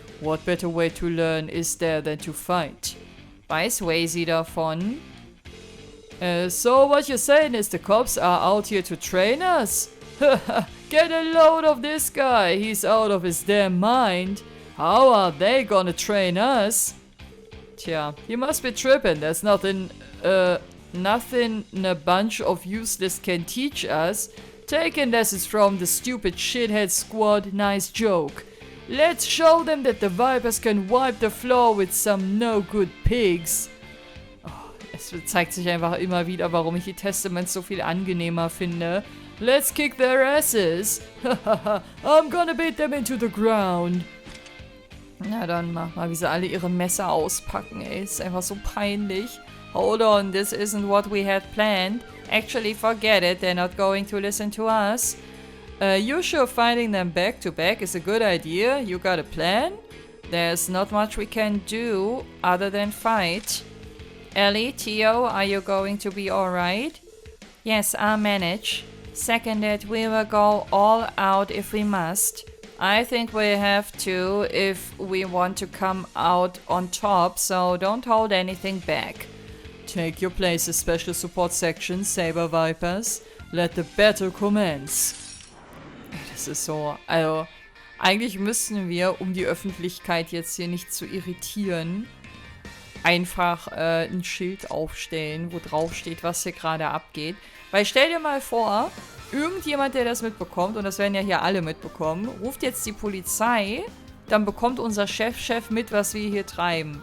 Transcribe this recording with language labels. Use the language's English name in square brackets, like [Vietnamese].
[English] What better way to learn is there than to fight? [German] Weiß Wazy davon? [English] So what you're saying is the cops are out here to train us? Get a load of this guy, he's out of his damn mind. How are they gonna train us? Tja, you must be tripping, there's nothing a bunch of useless can teach us. Taking lessons from the stupid shithead squad, nice joke. Let's show them that the Vipers can wipe the floor with some no-good pigs. [German] Es zeigt sich einfach immer wieder, warum ich die Testaments so viel angenehmer finde. [English] Let's kick their asses. I'm gonna beat them into the ground. [German] Na dann mach mal, wie sie alle ihre Messer auspacken, ey. Ist einfach so peinlich. [English] Hold on, this isn't what we had planned. Actually, forget it, they're not going to listen to us. You sure finding them back to back is a good idea? You got a plan? There's not much we can do other than fight. Ellie, Theo, are you going to be alright? Yes, I'll manage. Seconded, we will go all out if we must. I think we have to if we want to come out on top, so don't hold anything back. Take your places, Special Support Section, Saber Vipers. Let the battle commence. [German] Das ist so, also eigentlich müssten wir, um die Öffentlichkeit jetzt hier nicht zu irritieren, einfach ein Schild aufstellen, wo drauf steht, was hier gerade abgeht. Weil stell dir mal vor, irgendjemand, der das mitbekommt, und das werden ja hier alle mitbekommen, ruft jetzt die Polizei, dann bekommt unser Chef mit, was wir hier treiben.